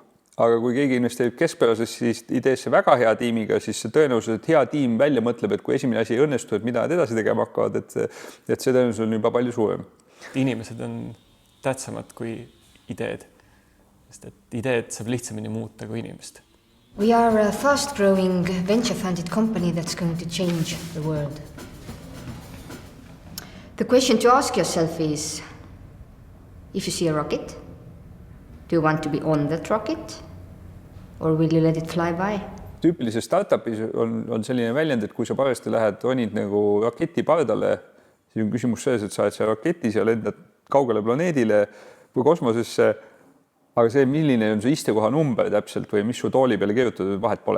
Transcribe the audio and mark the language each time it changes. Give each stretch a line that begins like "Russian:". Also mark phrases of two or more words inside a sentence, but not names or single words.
Estonian: Aga kui keegi investeerib keskpärasesse ideesse väga hea tiimiga, siis see tõenäoliselt, et hea tiim välja mõtleb, et kui esimene asi ei õnnestu, et mida nad edasi tegema hakkavad, et see tõenäoliselt on juba palju suurem. Inimesed on tähtsamad kui ideed, sest et ideed saab lihtsamini muuta kui inimest.
English: We are a fast-growing venture-funded company that's going to change the world. The question to ask yourself is, if you see a rocket, do you want to be on that rocket? Or will you let it fly by?
Estonian: Tüüpilises startupis on selline väljend, et kui sa parasti ronid nagu raketi pardale, siis on küsimus selles, et sa oled seal raketis ja lendad kaugele planeedile või kosmosesse, aga see, milline on su istekoha number täpselt või mis su tooli peale kirjutatud, vahet pole.